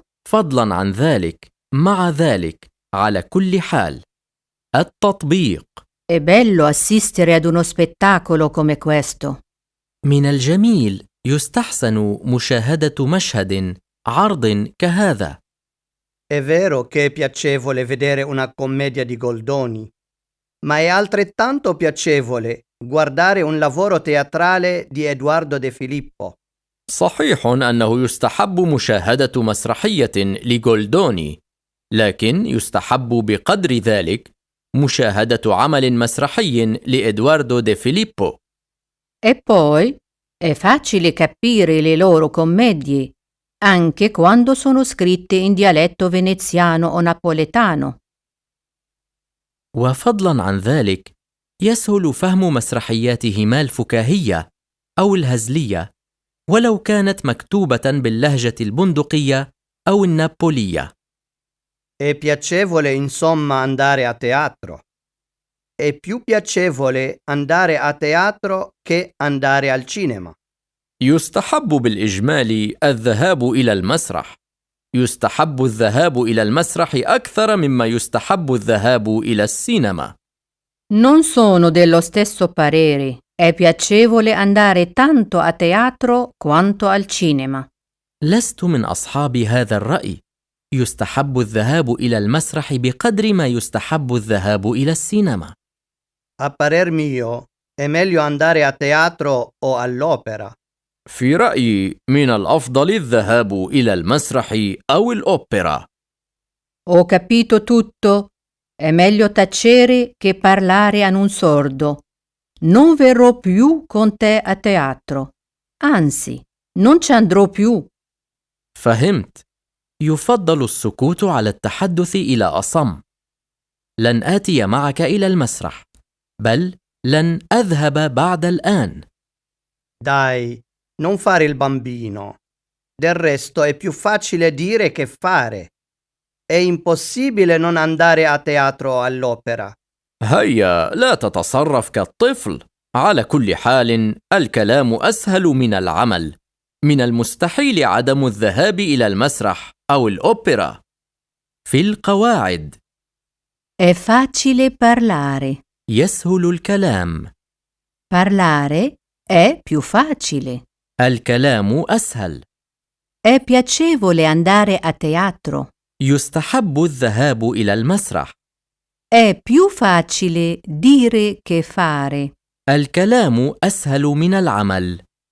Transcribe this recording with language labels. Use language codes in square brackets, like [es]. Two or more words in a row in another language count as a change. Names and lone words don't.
[ar] فضلاً عن ذلك، مع ذلك، على كل حال. التطبيق: [it] È bello assistere ad uno spettacolo come questo. [ar] من الجميل يستحسن مشاهدة مشهد عرض كهذا. [it] È vero che è piacevole vedere una commedia di Goldoni, ma è altrettanto piacevole guardare un lavoro teatrale di Edoardo De Filippo. [ar] صحيح أنه يستحب مشاهدة مسرحية لجولدوني، لكن يستحب بقدر ذلك مشاهدة عمل مسرحي لإدواردو دي فيليبو. [it] E poi è facile capire le loro commedie anche quando sono scritte in dialetto veneziano o napoletano. [ar] وفضلا عن ذلك، يسهل فهم مسرحياتهما الفكاهية أو الهزلية ولو كانت مكتوبة باللهجة البندقية أو النابولية. [it] È piacevole insomma andare a teatro. È più piacevole andare a teatro che andare al cinema. [ar] يستحب بالإجمال الذهاب إلى المسرح. يستحب الذهاب إلى المسرح أكثر مما يستحب الذهاب إلى السينما. [it] Non sono dello stesso parere. È piacevole andare tanto a teatro quanto al cinema. [ar] لست من أصحاب هذا الرأي. يستحب الذهاب إلى المسرح بقدر ما يستحب الذهاب إلى السينما. [it] A parer mio, è meglio andare a teatro o all'opera. [ar] في رأيي من الأفضل الذهاب إلى المسرح أو الأوبرا. [it] Ho capito tutto. È meglio tacere che parlare a un sordo. Non verrò più con te a teatro. Anzi, non ci andrò più. [ar] فهمت. يفضل السكوت على التحدث إلى أصم. لن آتي معك إلى المسرح، بل لن أذهب بعد الآن. [it] Dai, non fare il bambino. Del resto è più facile dire che fare. È impossibile non andare a teatro o all'opera. [ar] هيا لا تتصرف كالطفل. على كل حال الكلام أسهل من العمل. من المستحيل عدم الذهاب إلى المسرح أو الأوبرا. في القواعد: [it] È facile parlare. [ar] يسهل الكلام. [it] Parlare è più facile. [ar] الكلام أسهل. [it] È piacevole andare a teatro. [ar] يستحب الذهاب إلى المسرح. [it] È più facile dire che fare. [ar] الكلام أسهل من العمل.